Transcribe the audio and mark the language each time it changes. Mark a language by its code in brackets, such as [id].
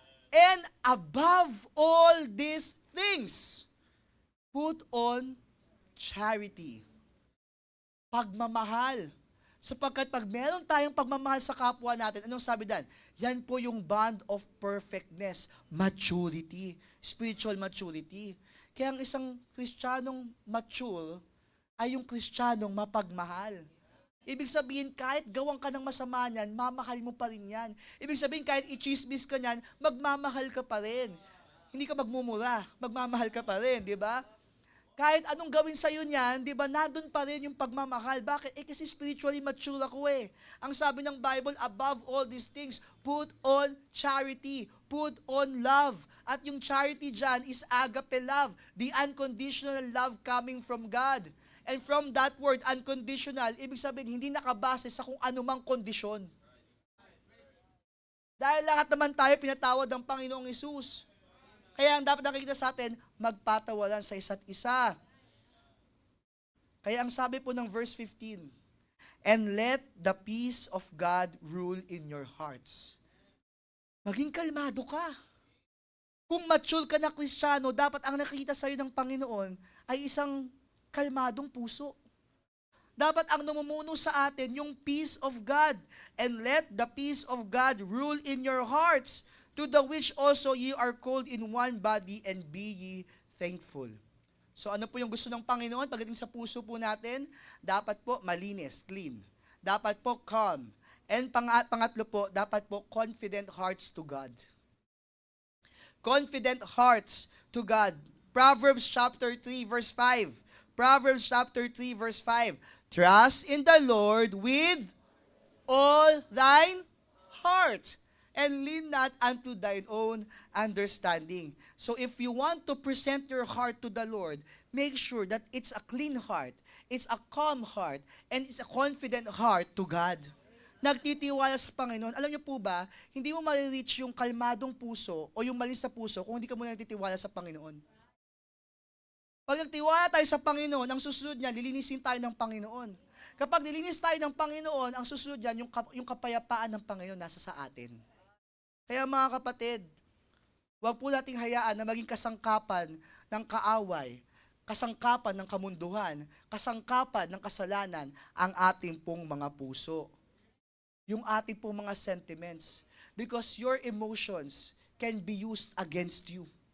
[en] And above all these things, put on charity. [tl] Pagmamahal. Sapagkat pag meron tayong pagmamahal sa kapwa natin, anong sabi dan? Yan po yung [en] bond of perfectness, maturity, spiritual maturity. [tl] Kaya ang isang Kristiyanong mature ay yung Kristiyanong mapagmahal. Ibig sabihin, kahit gawang ka ng masama niyan, mamahal mo pa rin yan. Ibig sabihin, kahit i-chismis ka niyan, magmamahal ka pa rin. Hindi ka magmumura, magmamahal ka pa rin, di ba? Kahit anong gawin sa'yo niyan, di ba, nandun pa rin yung pagmamahal. Bakit? Kasi spiritually mature ako eh. [en] Ang sabi ng Bible, above all these things, put on charity, put on love. [tl] At yung charity dyan [en] is agape love, the unconditional love coming from God. And from that word, [tl] unconditional, ibig sabihin, hindi nakabase sa kung anumang kondisyon. Dahil lahat naman tayo pinatawad ng Panginoong Hesus. Kaya ang dapat nakikita sa atin, magpatawaran sa isa't isa. Kaya ang sabi po ng verse 15, [en] and let the peace of God rule in your hearts. [tl] Maging kalmado ka. Kung mature ka na Kristiyano, dapat ang nakikita sa'yo ng Panginoon ay isang kalmadong puso. Dapat ang namumuno sa atin yung peace of God. [en] And let the peace of God rule in your hearts, to the which also ye are called in one body, and be ye thankful. [tl] So ano po yung gusto ng Panginoon pagdating sa puso po natin? Dapat po malinis, clean. Dapat po calm. And pangatlo po, dapat po [en] confident hearts to God. Confident hearts to God. Proverbs chapter 3 verse 5. Proverbs chapter 3 verse 5. Trust in the Lord with all thine heart, and lean not unto thine own understanding. So if you want to present your heart to the Lord, make sure that it's a clean heart, it's a calm heart, and it's a confident heart to God. [tl] Nagtitiwala sa Panginoon. Alam niyo po ba, hindi mo ma-reach yung kalmadong puso o yung malis sa puso kung hindi ka muna nagtitiwala sa Panginoon. Pag nagtiwala tayo sa Panginoon, ang susunod niya, lilinisin tayo ng Panginoon. Kapag nilinis tayo ng Panginoon, ang susunod niyan, yung kapayapaan ng Panginoon nasa sa atin. Kaya mga kapatid, huwag po nating hayaan na maging kasangkapan ng kaaway, kasangkapan ng kamunduhan, kasangkapan ng kasalanan ang ating pong mga puso. Yung ating pong mga sentiments. [en] Because your emotions can be used against you.